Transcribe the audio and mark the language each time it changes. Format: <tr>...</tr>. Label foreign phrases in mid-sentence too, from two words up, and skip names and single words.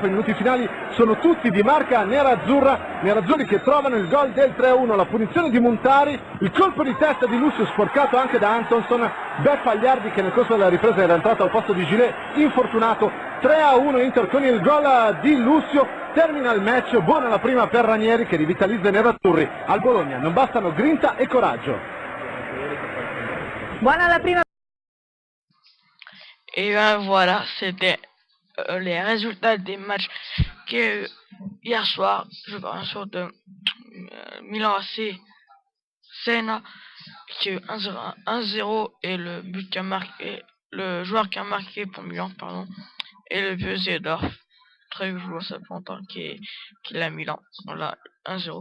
<it>I minuti finali sono tutti di marca nerazzurra, nerazzurri che trovano il gol del 3-1, la punizione di Montari, il colpo di testa di Lucio sporcato anche da Antonsson, Beffagliardi che nel corso della ripresa era entrato al posto di Gilet, infortunato. 3-1 Inter con il gol di Lucio, termina il match, buona la prima per Ranieri che rivitalizza i nerazzurri. Al Bologna non bastano grinta e coraggio. Buona la prima.</it> <fr>Et ben voilà, c'était les résultats des matchs qu'il y a eu hier soir. Je parle sur de Milan AC Siena qui a eu 1-0 et le but qui a marqué, le joueur qui a marqué pour Milan, pardon, et le vieux Seedorf, très joueur, ça fait longtemps qu'il est à Milan, voilà, 1-0.</fr>